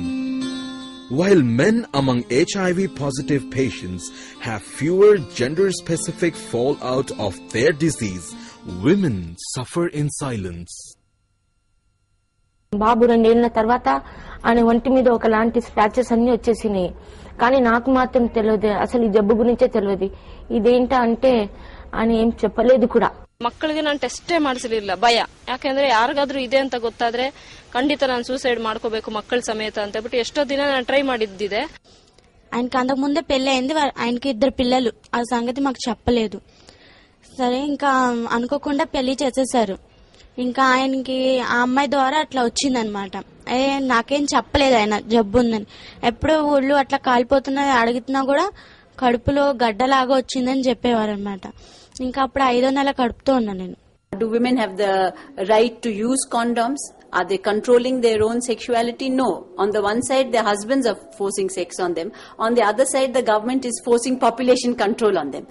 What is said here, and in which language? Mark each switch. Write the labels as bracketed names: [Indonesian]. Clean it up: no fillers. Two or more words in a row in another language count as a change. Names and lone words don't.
[English] While men among HIV positive patients have fewer gender-specific fallout of their disease, women suffer in silence. [Telugu] బాబు 2 ఏళ్ల తర్వాత ఆయన ఒంటి మీద ఒకలాంటి స్క్రాచెస్ అన్ని వచ్చేసినాయి. కానీ నాకు మాత్రం తెలియదు, అసలు ఈ జబ్బు గురించే తెలియదు. ఇదేంటా అంటే అని ఏం చెప్పలేదు కూడా. [Kannada] ಮಕ್ಕಳಿಗೆ ನಾನು ಟೆಸ್ಟೇ ಮಾಡಿಸಲಿಲ್ಲ, ಭಯ. ಯಾಕಂದ್ರೆ ಯಾರಿಗಾದ್ರೂ ಇದೆ ಅಂತ ಗೊತ್ತಾದ್ರೆ ಖಂಡಿತ ನಾನು ಸೂಸೈಡ್ ಮಾಡ್ಕೋಬೇಕು ಮಕ್ಕಳ ಸಮೇತ ಅಂತ ಬಿಟ್ಟು ಎಷ್ಟೋ ದಿನ ನಾನು ಟ್ರೈ ಮಾಡಿದ್ದಿದೆ. [Telugu] ఆయనకి అంతకు ముందే పెళ్లి అయింది, ఆయనకి 2 పిల్లలు. ఆ సంగతి మాకు చెప్పలేదు. సరే ఇంకా అనుకోకుండా పెళ్లి చేసేసారు. ఇంకా ఆయనకి ఆ అమ్మాయి ద్వారా అట్లా వచ్చిందనమాట. నాకేం చెప్పలేదు ఆయన జబ్బు ఉందని. ఎప్పుడో ఊళ్ళు అట్లా కాలిపోతున్నది అడుగుతున్నా కూడా కడుపులో గడ్డలాగా వచ్చిందని చెప్పేవారు అనమాట. ఇంకా అప్పుడు 5వ నెల కడుపుతో ఉన్నా నేను. [English] Do women have the right to use condoms? Are they controlling their own sexuality? No. On the one side, their husbands are forcing sex on them. On the other side, the government is forcing population control on them.